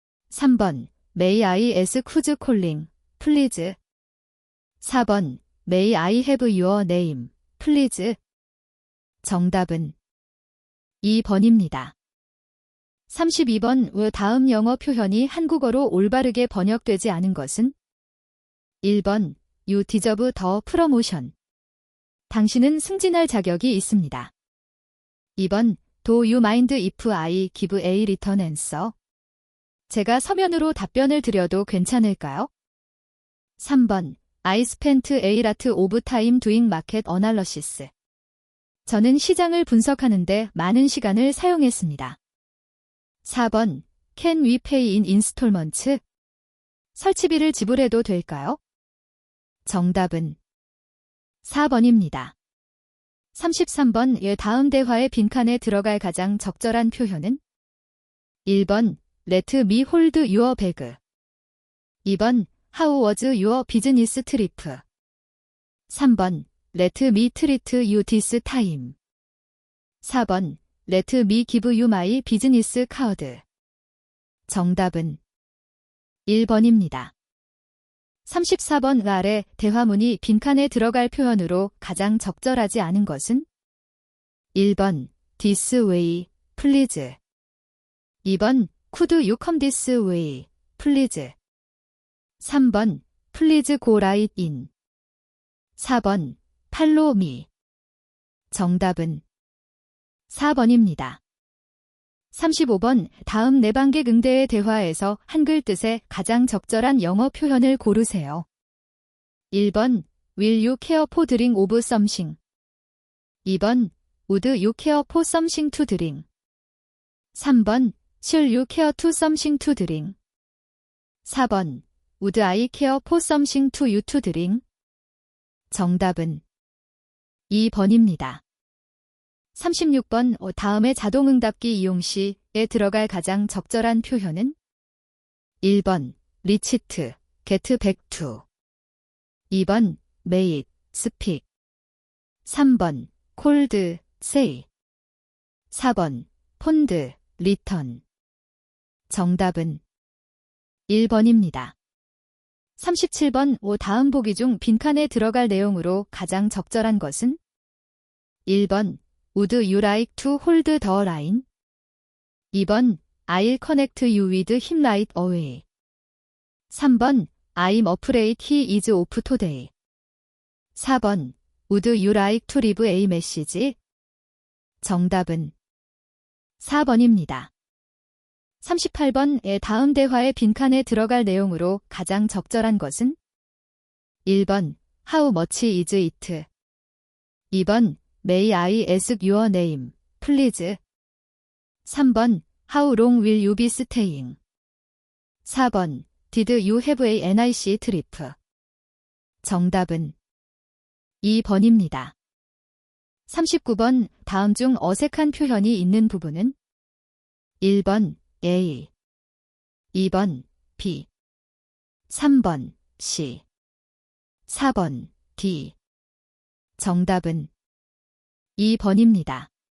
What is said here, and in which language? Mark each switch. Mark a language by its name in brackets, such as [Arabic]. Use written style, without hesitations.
[English] 3번 May I ask who's calling, please. 4번 May I have your name, please. [Korean] 정답은 2번입니다. 32번 왜 다음 영어 표현이 한국어로 올바르게 번역되지 않은 것은? [English] 1번 You deserve the promotion. [Korean] 당신은 승진할 자격이 있습니다. [English] 2번 Do you mind if I give a return answer? [Korean] 제가 서면으로 답변을 드려도 괜찮을까요? [English] 3번 I spent a lot of time doing market analysis. [Korean] 저는 시장을 분석하는데 많은 시간을 사용했습니다. [English] 4번 Can we pay in installments? [Korean] 설치비를 지불해도 될까요? 정답은 4번입니다. 33번 다음 대화의 빈칸에 들어갈 가장 적절한 표현은? [English] 1번 Let me hold your bag, 2번 How was your business trip? 3번 Let me treat you this time. 4번 Let me give you my business card. [Korean] 정답은 1번입니다. 34번 아래 대화문이 빈칸에 들어갈 표현으로 가장 적절하지 않은 것은? [English] 1번 This way, please. 2번 Could you come this way, please. 3번 Please go right in. 4번 Follow me. [Korean] 정답은 4번입니다. 35번 다음 내방객 응대의 대화에서 한글 뜻의 가장 적절한 영어 표현을 고르세요. [English] 1번 Will you care for drink of something? 2번 Would you care for something to drink? 3번 Should you care to something to drink? 4번 Would I care for something to you to drink? [Korean] 정답은 2번입니다. 36번 다음의 자동응답기 이용 시에 들어갈 가장 적절한 표현은 1번 [English] reach to, get back to [Korean] 2번 [English] made, speak [Korean] 3번 [English] cold, say [Korean] 4번 [English] pond, return [Korean] 정답은 1번입니다. 37번 다음 보기 중 빈칸에 들어갈 내용으로 가장 적절한 것은 1번 [English] Would you like to hold the line? 2번 I'll connect you with him right away 3번 I'm afraid he is off today 4번 Would you like to leave a message? [Korean] 정답은 4번입니다. 38번의 다음 대화의 빈칸에 들어갈 내용으로 가장 적절한 것은 1번 [English] How much is it? 2번 May I ask your name, please? 3번 How long will you be staying? 4번 Did you have a nice trip? [Korean] 정답은 2번입니다. 39번 다음 중 어색한 표현이 있는 부분은 1번 A 2번 B 3번 C 4번 D 정답은 2번입니다.